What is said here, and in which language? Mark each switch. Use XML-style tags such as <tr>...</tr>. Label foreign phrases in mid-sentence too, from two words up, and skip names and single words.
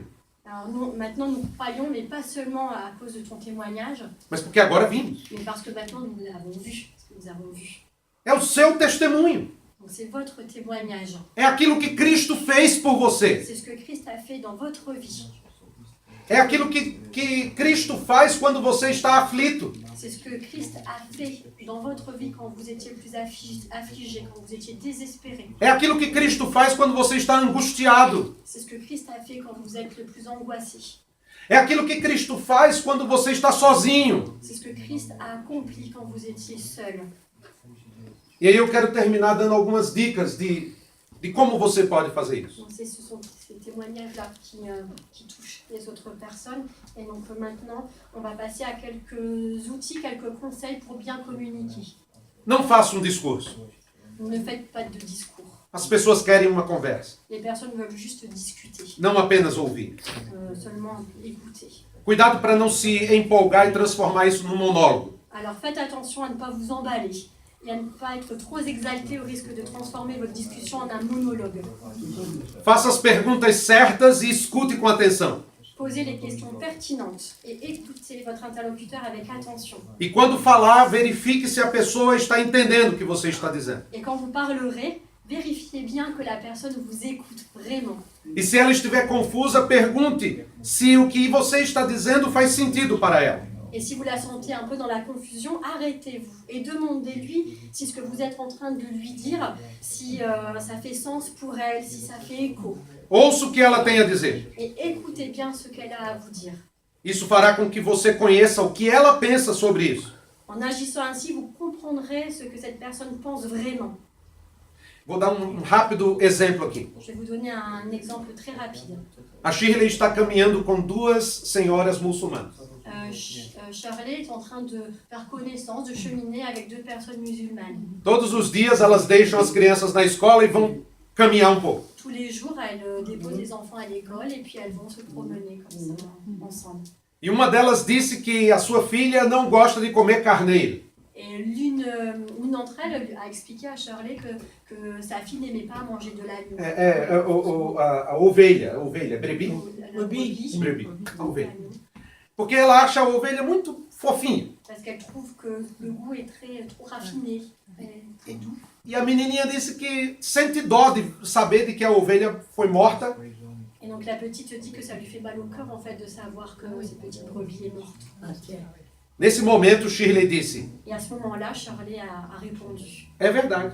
<fr>Alors maintenant nous croyons, mais pas seulement à cause de ton témoignage,</fr> <pt>mas porque agora vimos.</pt> <fr>mais parce que maintenant nous l'avons vu. Parce que nous avons vu.</fr> <pt>É o seu testemunho.</pt> <fr>Donc c'est votre témoignage.</fr> <pt>É aquilo que Cristo fez por você.</pt> <fr>C'est ce que Christ a fait dans votre vie.</fr> <pt>É aquilo que Cristo faz quando você está aflito.</pt> <fr>C'est ce que Christ a fait dans votre vie quand vous étiez plus affligé, quand vous étiez désespéré.</fr> <pt>É aquilo que Cristo faz quando você está angustiado.</pt> <fr>C'est ce que Christ a fait quand vous êtes le plus angoissé.</fr> <pt>É aquilo que Cristo faz quando você está sozinho.</pt> <fr>C'est ce que Christ a accompli quand vous étiez seul.</fr> <pt>E aí eu quero terminar dando algumas dicas de como você pode fazer isso.</pt> <fr>Donc ce sont ces témoignages-là qui touchent les autres personnes. Et donc maintenant, on va passer à quelques outils, quelques conseils pour bien communiquer.</fr> <pt>Não faça um discurso.</pt> <fr>Ne faites pas de discours.</fr> <pt>As pessoas querem uma conversa,</pt> <fr>Les personnes veulent juste discuter,</fr> <pt>não apenas ouvir.</pt> <fr>seulement écouter.</fr> <pt>Cuidado para não se empolgar e transformar isso num monólogo.</pt> <fr>Alors faites attention à ne pas vous emballer et à ne pas être trop exalté au risque de transformer votre discussion en un monologue.</fr> <pt>Faça as perguntas certas e escute com atenção.</pt> <fr>Posez les questions pertinentes et écoutez votre interlocuteur avec attention.</fr> <pt>E quando falar, verifique se a pessoa está entendendo o que você está dizendo.</pt> <fr>Et quand vous parlerez, vérifiez bien que la personne vous écoute vraiment.</fr> <pt>E se ela estiver confusa, pergunte se o que você está dizendo faz sentido para ela.</pt> <fr>Et si vous la sentez un peu dans la confusion, arrêtez-vous et demandez-lui si ce que vous êtes en train de lui dire, si ça fait sens pour elle, si ça fait écho.</fr> <pt>Ouça o que ela tem a dizer.</pt> <fr>Et écoutez bien ce qu'elle a à vous dire.</fr> <pt>Isso fará com que você conheça o que ela pensa sobre isso.</pt> <fr>En agissant ainsi, vous comprendrez ce que cette personne pense vraiment.</fr> <pt>Vou dar um rápido exemplo aqui.</pt> <fr>Je vais vous donner un exemple très rapide.</fr> <pt>A Shirley está caminhando com 2 senhoras muçulmanas.</pt> <fr>Shirley est en train de faire connaissance, de cheminer avec 2 personnes musulmanes.</fr> <pt>Todos os dias elas deixam as crianças na escola e vão caminhar um pouco.</pt> <fr>Tous les jours, elles déposent les enfants à l'école et puis elles vont se promener comme ça, ensemble.</fr> <pt>E uma delas disse que a sua filha não gosta de comer carneiro.</pt> <fr>Et l'une d'entre elles a expliqué à Shirley que sa fille n'aimait pas manger de l'agneau.</fr> <pt>A ovelha, brebi. Brebi, a ovelha. Porque ela acha a ovelha muito fofinha.</pt> <fr>Parce qu'elle trouve que le goût est trop raffiné, très doux.</fr> <pt>E a menininha disse que sente dó de saber de que a ovelha foi morta.</pt> <fr>Et donc la petite dit que ça lui fait mal au cœur en fait de savoir que cette petite brebis est morte.</fr> <pt>Nesse momento, Shirley disse,</pt> <fr>Et à ce moment-là, Shirley a répondu,</fr> <pt>é verdade.</pt>